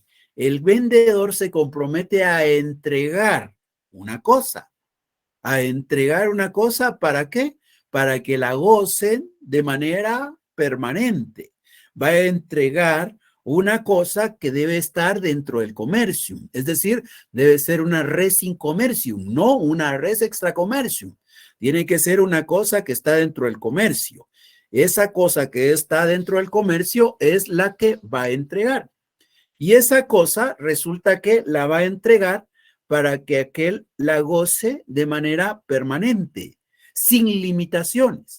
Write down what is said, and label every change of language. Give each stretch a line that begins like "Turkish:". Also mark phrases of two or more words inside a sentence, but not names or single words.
Spanish: El vendedor se compromete a entregar una cosa. ¿A entregar una cosa para qué? Para que la gocen de manera permanente. Va a entregar una cosa que debe estar dentro del comercium, es decir, debe ser una
Latin: res in commercium,
Spanish: no una
Latin: res extra commercium.
Spanish: Tiene que ser una cosa que está dentro del comercio. Esa cosa que está dentro del comercio es la que va a entregar. Y esa cosa resulta que la va a entregar para que aquel la goce de manera permanente, sin limitaciones.